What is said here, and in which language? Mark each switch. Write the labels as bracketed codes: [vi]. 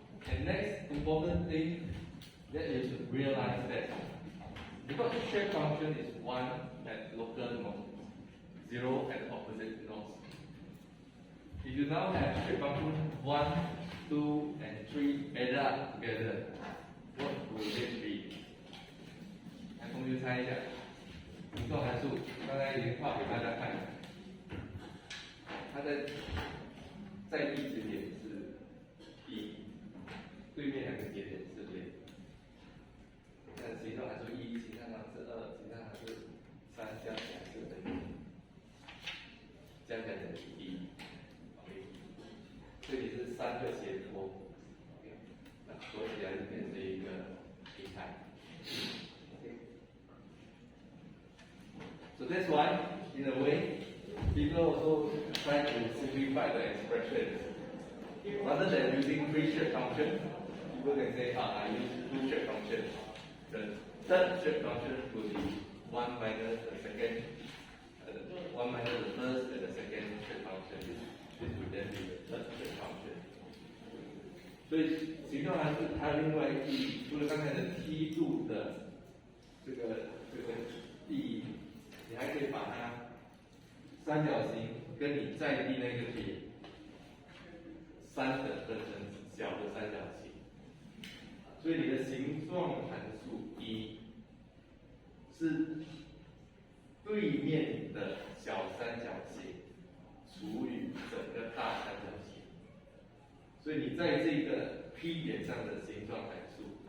[en] And next important thing that you should realize that because the shape function is 1 at local node, 0 at opposite nodes. If you now have shape function 1, 2, and 3 added up together, what will it be? [zh] 来，同学猜一下，形状函数刚才已经画给大家看了，它在地节点是1，对面两个节点是0。那形状函数1，形状函数2，形状函数3加起来是等于，加起来等于1。 OK， 这里是3个斜坡。OK， 那合起来就变成一个平台。 [en] So that's why, in a way, people also try to simplify the expression. Rather than using 3 shape function, people can say, I use 2 shape function. The third shape function will be 1 minus the second, 1 minus the first and the second shape function. This will then be the third shape function. [zh] 所以形状函数还有另外一个意义，除了刚才的梯度的这个意义，你还可以把它三角形跟你在地那个点 3等分成小的三角形，所以你的形状函数1是对面的小三角形除以整个大三角形，所以你在这个 P 点上的形状函数，